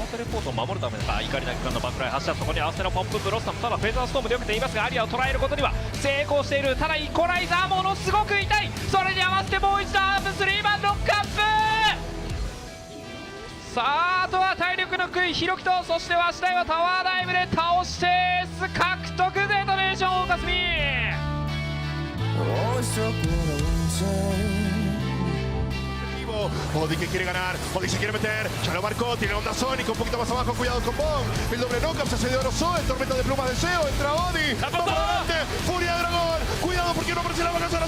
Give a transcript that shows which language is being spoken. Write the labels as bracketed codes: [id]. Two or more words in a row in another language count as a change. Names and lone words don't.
[ja] コートを守るための怒りなき間のバックライン発射、そこに合わせのポンプブロッサム、ただフェザーストームでよけていますがアリアを捉えることには成功している。ただイコライザーものすごく痛い。それに合わせてもう一度アーム3番ロックアップ。さああとは体力の低いひろきと、そしてわしだいはタワーダイブで倒してエース獲得。デトネーションオーカスミ [es] Odi que quiere ganar, Odi se quiere meter, ya lo marcó, tiene onda sónica, un poquito más abajo, cuidado con Bong, el doble knockup se cedió a los Zoe, tormenta de plumas de Seo, entra Odi, vamos adelante, furia de dragón, cuidado porque no aparece la vaca, ahora